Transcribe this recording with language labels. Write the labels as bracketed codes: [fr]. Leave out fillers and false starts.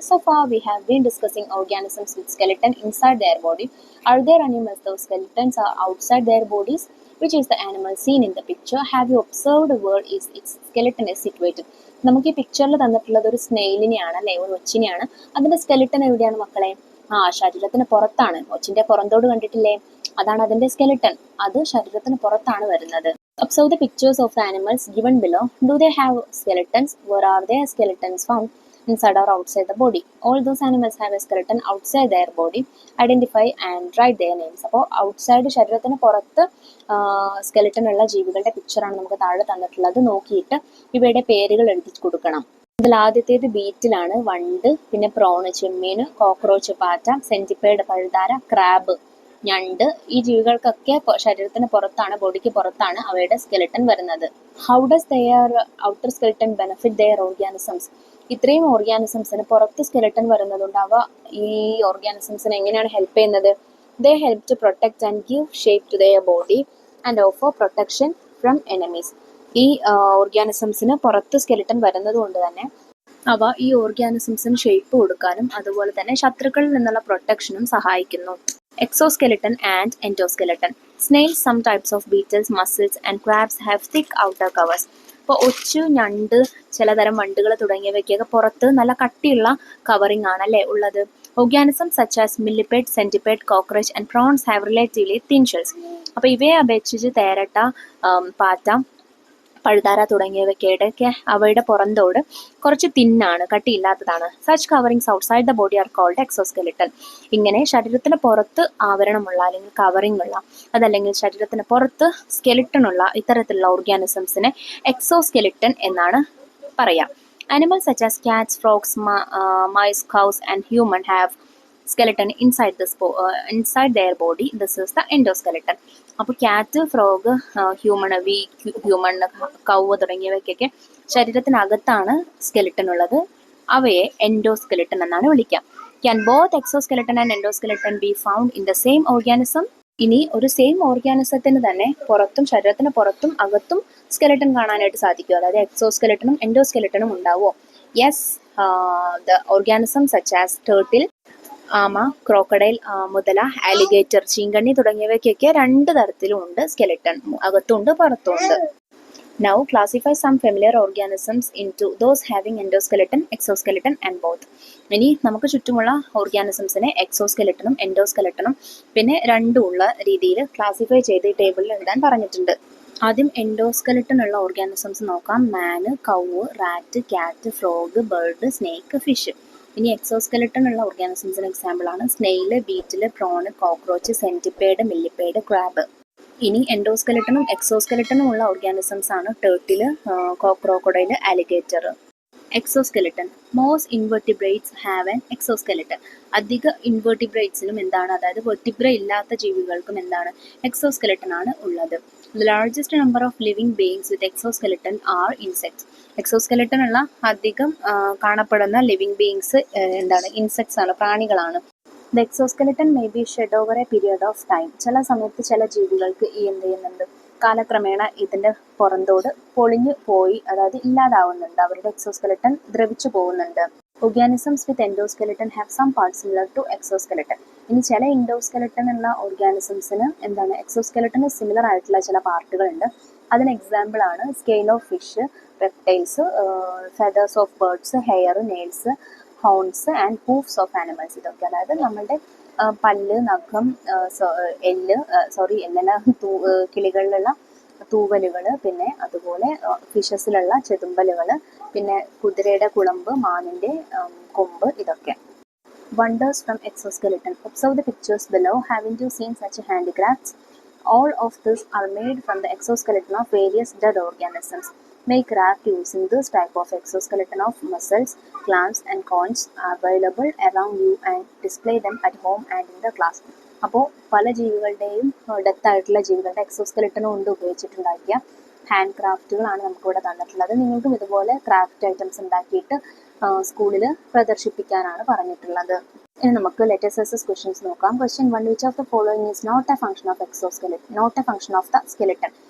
[en] So far we have been discussing organisms with skeleton inside their body. Are there animals those skeletons are outside their bodies? Which is the animal seen in the picture? Have you observed where its skeleton is situated? [ml] നമുക്ക് ഈ പിക്ചറിൽ തന്നിട്ടുള്ളത് ഒരു സ്നെയിലിനെയാണ് അല്ലേ, ഒരു ഒച്ചിനെയാണ്. അതിന്റെ skeleton എവിടെയാണ് മക്കളെ? ശരീരത്തിന് പുറത്താണ്. ഒച്ചിന്റെ പുറന്തോട് കണ്ടിട്ടില്ലേ? അതാണ് അതിന്റെ സ്കെലട്ടൺ. അത് ശരീരത്തിന് പുറത്താണ് വരുന്നത്. [en] Observe the pictures of the animals given below. Do they have skeletons? Where are their skeletons found? Inside or outside the body? All those animals have a skeleton outside their body. Identify and write their names. [ml] അപ്പോൾ outside ശരീരത്തിന് പുറത്ത് skeleton ഉള്ള ജീവികളുടെ പിക്ചറാണ് നമുക്ക് താഴെ തന്നിട്ടുള്ളത്. നോക്കിയിട്ട് ഇവയുടെ പേരുകൾ എഴുതി കൊടുക്കണം. ഇതിൽ ആദ്യത്തേത് ബീറ്റിലാണ്, വണ്ട്, പിന്നെ പ്രോണ്, ചെമ്മീൻ, കോക്രോച്ച്, പാറ്റ, സെന്റിപ്പേഡ്, പഴുതാര, ക്രാബ്, ഞണ്ട്. ഈ ജീവികൾക്കൊക്കെ ശരീരത്തിന് പുറത്താണ്, ബോഡിക്ക് പുറത്താണ് അവയുടെ സ്കെലട്ടൺ വരുന്നത്. [en] How does their outer skeleton benefit their organisms? [ml] ഇത്രയും ഓർഗാനിസംസിന് പുറത്ത് സ്കെലട്ടൺ വരുന്നതുകൊണ്ട് അവ ഈ ഓർഗാനിസംസിന് എങ്ങനെയാണ് ഹെൽപ്പ് ചെയ്യുന്നത്? [en] They help to protect and give shape to their body and offer protection from enemies. [ml] ഈ ഓർഗാനിസംസിന് പുറത്ത് സ്കെലട്ടൺ വരുന്നത് കൊണ്ട് തന്നെ അവ ഈ ഓർഗാനിസംസിന് ഷേപ്പ് കൊടുക്കാനും അതുപോലെ തന്നെ ശത്രുക്കളിൽ നിന്നുള്ള പ്രൊട്ടക്ഷനും സഹായിക്കുന്നു. [en] Exoskeleton and endoskeleton. Snails, some types of beetles, mussels and crabs have thick outer covers. [ml] ഇപ്പോൾ ഒച്ച്, ഞണ്ട്, ചിലതരം വണ്ടുകൾ തുടങ്ങിയവയ്ക്കൊക്കെ പുറത്ത് നല്ല കട്ടിയുള്ള കവറിംഗ് ആണല്ലേ ഉള്ളത്. [en] Organisms such as millipede, centipede, cockroach and prawns have relatively thin shells. [ml] അപ്പോൾ ഇവയെ അപേക്ഷിച്ച് തേരട്ട, പാറ്റ, പഴുതാര തുടങ്ങിയവയ്ക്കൊക്കെ അവയുടെ പുറന്തോട് കുറച്ച് തിന്നാണ്, കട്ടിയില്ലാത്തതാണ്. [en] Such coverings outside the body are called exoskeleton. [ml] ഇങ്ങനെ ശരീരത്തിന് പുറത്ത് ആവരണമുള്ള അല്ലെങ്കിൽ കവറിംഗ് ഉള്ള അതല്ലെങ്കിൽ ശരീരത്തിന് പുറത്ത് സ്കെലട്ടൺ ഉള്ള ഇത്തരത്തിലുള്ള ഓർഗാനിസംസിനെ എക്സോസ്കെലട്ടൺ എന്നാണ് പറയാം. [en] Animals such as cats, frogs, mice, cows and human have skeleton inside their body. This is the endoskeleton. [ml] അപ്പോൾ ക്യാറ്റ്, ഫ്രോഗ്, ഹ്യൂമൺ, കൗ തുടങ്ങിയവയ്ക്കൊക്കെ ശരീരത്തിനകത്താണ് സ്കെലട്ടൺ ഉള്ളത്. അവയെ എൻഡോസ്കെലട്ടൺ എന്നാണ് വിളിക്കുക. [en] Can both exoskeleton and endoskeleton be found in the same organism? [ml] ഇനി ഒരു same ഓർഗാനിസത്തിന് തന്നെ പുറത്തും ശരീരത്തിന് പുറത്തും അകത്തും സ്കെലട്ടൻ കാണാനായിട്ട് സാധിക്കും. അതായത് എക്സോസ്കെലട്ടനും എൻഡോസ്കെലട്ടനും ഉണ്ടാവുമോ? [en] yes, the organism such as [ml] turtle, ആമ, ക്രോക്കഡൈൽ, മുതല, ആലിഗേറ്റർ, ചീങ്കണ്ണി തുടങ്ങിയവയ്ക്കൊക്കെ 2 തരത്തിലും ഉണ്ട് സ്കെലട്ടൻ, അകത്തുണ്ട് പുറത്തുണ്ട്. [en] Now classify some familiar organisms into those having endoskeleton, exoskeleton and both. [ml] ഇനി നമുക്ക് ചുറ്റുമുള്ള ഓർഗാനിസംസിനെ എക്സോസ്കെലട്ടനും എൻഡോസ്കെലട്ടനും പിന്നെ രണ്ടും ഉള്ള രീതിയിൽ ക്ലാസിഫൈ ചെയ്ത് ഈ ടേബിളിൽ എഴുതാൻ പറഞ്ഞിട്ടുണ്ട്. ആദ്യം എൻഡോസ്കെലട്ടൻ ഉള്ള ഓർഗാനിസംസ് നോക്കാം. മാന്, കൗവ്, rat, cat, frog, bird, snake, fish. ഇനി എക്സോസ്കെലട്ടൻ ഉള്ള ഓർഗാനിസംസിന് എക്സാമ്പിൾ ആണ് സ്നെയില്, ബീറ്റില്, പ്രോണ്, കോക്രോച്ച്, സെന്റിപ്പേഡ്, മില്ലിപ്പേഡ്, ക്രാബ്. ഇനി എൻഡോസ്കെലട്ടനും എക്സോസ്കെലട്ടനും ഉള്ള ഓർഗാനിസംസ് ആണ് ടേർട്ടില്, crocodile, alligator. [en] Exoskeleton, most invertebrates have an exoskeleton. [ml] അധിക ഇൻവെർട്ടിബ്രേറ്റ്സിനും എന്താണ്, അതായത് വെർട്ടിബ്ര ഇല്ലാത്ത ജീവികൾക്കും എന്താണ്, എക്സോസ്കെലട്ടൻ ആണ് ഉള്ളത്. [en] The largest number of living beings with exoskeleton are insects. [ml] എക്സോസ്കെലട്ടൻ ഉള്ള അധികം കാണപ്പെടുന്ന ലിവിങ് ബീയിങ്സ് എന്താണ്, ഇൻസെക്ട്സ് ആണ്, പ്രാണികളാണ്. [en] The exoskeleton may be shed over a period of time. [ml] ചില സമയത്ത് ചില ജീവികൾക്ക് ഈ എന്ത് ചെയ്യുന്നുണ്ട്, കാലക്രമേണ ഇതിൻ്റെ പുറന്തോട് പൊളിഞ്ഞു പോയി, അതായത് ഇല്ലാതാവുന്നുണ്ട്, അവരുടെ എക്സോസ്കെലട്ടൻ ദ്രവിച്ചു പോകുന്നുണ്ട്. [en] Organisms with endoskeleton have some parts similar to exoskeleton. [ml] ഇനി ചില എൻഡോസ്കെലട്ടൻ ഉള്ള ഓർഗാനിസംസിന് എന്താണ്, എക്സോസ്കെലട്ടന് സിമിലർ ആയിട്ടുള്ള ചില പാർട്ടുകൾ ഉണ്ട്. അതിന് എക്സാമ്പിൾ ആണ് [en] Scale of fish, reptiles, feathers of birds, hair, nails, horns and hoofs of animals. [ml] ഇതൊക്കെ അതായത് നമ്മുടെ പല്ല്, നഖം, എല്ലല്ല, കിളികളിലുള്ള തൂവലുകൾ, പിന്നെ അതുപോലെ ഫിഷസിലുള്ള ചെതുമ്പലുകൾ, പിന്നെ കുതിരയുടെ കുളമ്പ്, മാനിൻ്റെ കൊമ്പ്, ഇതൊക്കെ. [en] Wonders from exoskeleton. Observe the pictures below. Haven't you seen such handicrafts? All of this are made from the exoskeleton of various dead organisms. Make craft using this type of exoskeleton of mussels, clams and conchs available around you and display them at home and in the class. [ml] അപ്പോൾ പല ജീവികളുടെയും death ആയിട്ടുള്ള ജീവികളുടെ എക്സോസ്കെലട്ടനും കൊണ്ട് ഉപയോഗിച്ചിട്ടുണ്ടാക്കിയ hand ക്രാഫ്റ്റുകളാണ് നമുക്കിവിടെ തന്നിട്ടുള്ളത്. നിങ്ങൾക്കും ഇതുപോലെ craft items ഉണ്ടാക്കിയിട്ട് സ്കൂളിൽ പ്രദർശിപ്പിക്കാനാണ് പറഞ്ഞിട്ടുള്ളത്. ഇനി നമുക്ക് ലെറ്റേഴ്സ് ക്വസ്റ്റ്യൻസ് നോക്കാം. [en] Question 1, which of the following is not a function of exoskeleton, not a function of the skeleton.